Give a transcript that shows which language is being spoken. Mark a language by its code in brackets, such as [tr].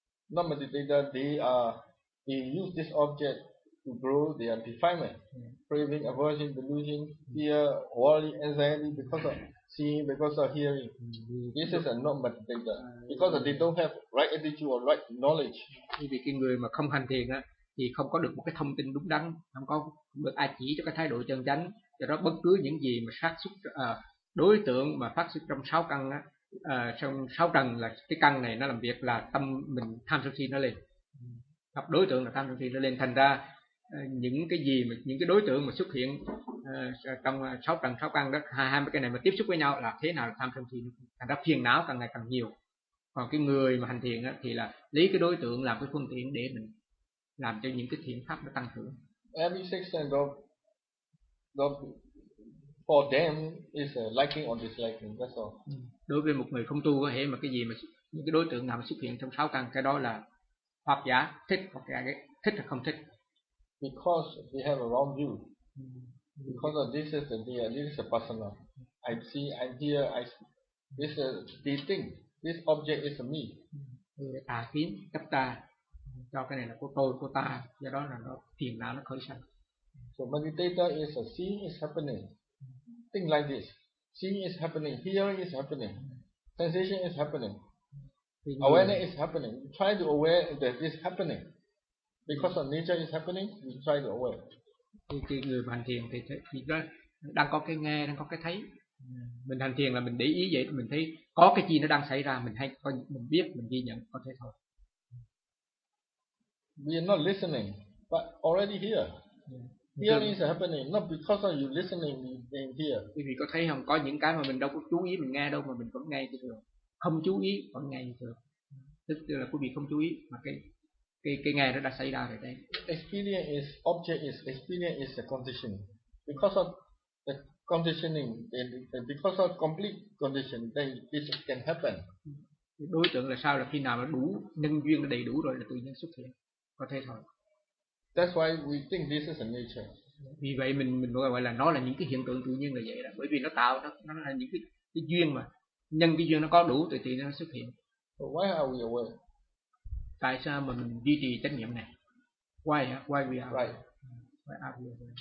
[en] Non meditator they use this object to grow their defilement, craving, aversion, delusion, fear, worry, anxiety because of seeing, because of hearing. This is a non meditator because they don't have right attitude or right knowledge. [vi] Vì cái người mà không hành thiền á thì không có được một cái thông tin đúng đắn, không có được ai chỉ cho cái thái độ chân chánh, do đó bất cứ những gì mà phát xuất đối tượng mà phát xuất trong sáu căn á, trong sáu trần là cái căn này nó làm việc là tâm mình tham sân si nó lên, gặp đối tượng là tham sân si nó lên, thành ra những cái gì mà những cái đối tượng mà xuất hiện trong sáu trần sáu căn đó, hai mươi cái này mà tiếp xúc với nhau là thế nào là tham sân si, thành ra phiền não càng ngày càng nhiều. Còn cái người mà hành thiền á thì là lấy cái đối tượng làm cái phương tiện để mình làm cho những cái thiện pháp nó tăng trưởng. [en] Every six sense of for them is a liking or disliking, that's all. [vi] Đối với một người không tu có thể mà cái gì mà những cái đối tượng nào mà xuất hiện trong sáu căn, cái đó là hoặc giả thích hoặc giả thích hoặc không thích. [en] Because we have a wrong view. Because of this is the idea, this is a personal. I see, I hear, I see. This is the thing. This object is a me. [vi] Tà kiến chấp ta cho cái này là của tôi, của ta, do đó là nó phiền não nó khởi sanh. [en] So meditator is a seeing is happening. Think like this. Seeing is happening, hearing is happening, sensation is happening, awareness is happening. You try to aware that this happening. Because of nature is happening, you try to aware. [vi] Thì người hành thiền thì đó, đang có cái nghe, đang có cái thấy. Mình hành thiền là mình để ý vậy, mình thấy có cái gì nó đang xảy ra, mình hay có, mình biết, mình ghi nhận, có thể thôi. [en] We are not listening, but already here. Hearing is happening, not because of you listening and hear. [vi] Quý vị có thấy không? Có những cái mà mình đâu có chú ý mình nghe đâu mà mình vẫn nghe như thường. Không chú ý vẫn nghe như thường. Tức là quý vị không chú ý mà cái nghe nó đã xảy ra rồi đấy. [en] Experience is object is experience is the condition. Because of the conditioning and because of complete condition, then this can happen. [vi] Đối tượng là sao? Là khi nào nó đủ nhân duyên, nó đầy đủ rồi là tự nhiên xuất hiện. Có thể thôi. [en] That's why we think this is a nature. [vi] Vì vậy mình gọi là nó là những cái hiện tượng tự nhiên là vậy đó. Bởi vì nó tạo nó là những cái duyên mà nhân cái duyên nó có đủ thì tự nhiên nó xuất hiện. [en] So why are we aware? [vi] Tại sao mà mình duy trì chánh niệm này? [en] Why? Why we are? Right. Why are we aware?